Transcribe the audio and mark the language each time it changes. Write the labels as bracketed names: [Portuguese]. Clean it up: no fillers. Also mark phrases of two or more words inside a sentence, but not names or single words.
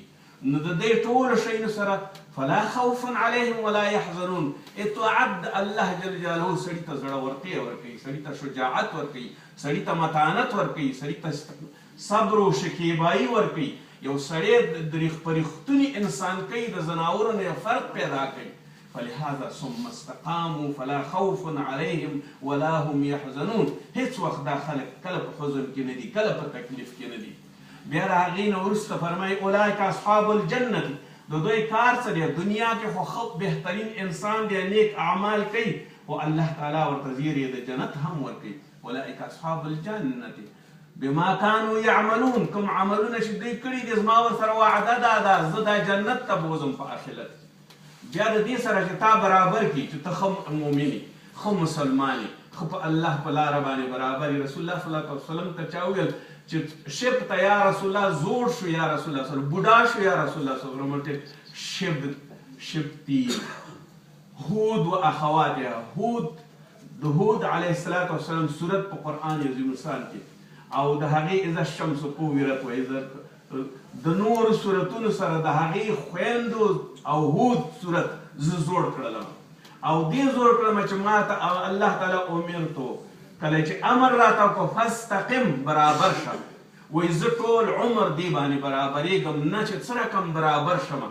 [Pashto] نو د دې ټولو شیانو سره [Arabic] فلا خوف علیهم ولا یحزنون. [Pashto] اطاعت د الله [Arabic] جل جلاله [Pashto] سړي ته زړورتیا ورکوي، سړي ته شجاعت ورکوي، سړي ته متانت ورکوي، سړي ته صبر او شکیبایی ورکوي. یو سړی په رښتوني انسان کوي، د ځناورو نه فرق پیدا کوي. [Arabic] فلهذا ثم استقاموا فلا خوف علیهم ولا هم یحزنون. [Pashto] هیڅ وخت دا خلک کله په حزن کې نه دي، کله په تکلیف کې نه دي. بیا د هغې نه وروسته فرمایي [Arabic] اولئک اصحاب الجنة. [Pashto] د دوی کار څه دی؟ دنیا کې خو ښه بهترین انسان دی، نیک اعمال کوي، خو الله تعالی ورته زیری د جنت هم ورکوي. [Arabic] اولئک اصحاب الجنة بما كانوا يعملون. [Pashto] کوم عملونه چې دوی کړي دي زما ورسره وعده ده زه دا جنت ته بوځم په آخرت. بیا د دې سره چې تا برابر کړي چې ته ښه مؤمن یې، ښه مسلمان یې، ښه په الله په لاره باندې برابر یې. [Arabic] رسول الله صلی الله علیه وسلم [Pashto] ته چا وویل چې شب ته [Arabic] یا رسول الله [Pashto] زوړ شو، [Arabic] یا رسول الله صلی الله علیه وسلم [Pashto] بوډا شو، [Arabic] یا رسول الله صلی الله علیه وسلم شبتی هود و اخواتها. [Pashto] هود د هود [Arabic] علیه السلام [Pashto] صورت په قرآن عظیم الشان کې او د هغې [Arabic] اذا الشمس کورت و اذا [Pashto] د نورو صورتونو سره د هغې خویندو او هود صورت زه زوړ کړلم او دې زوړ کړم چې ما ته الله تعالی امرتو کله چې امر راته وکړو فاستقم برابر شه. وایي زه ټول عمر دې باندې برابرېږم نه چې څه رقم برابر شمه.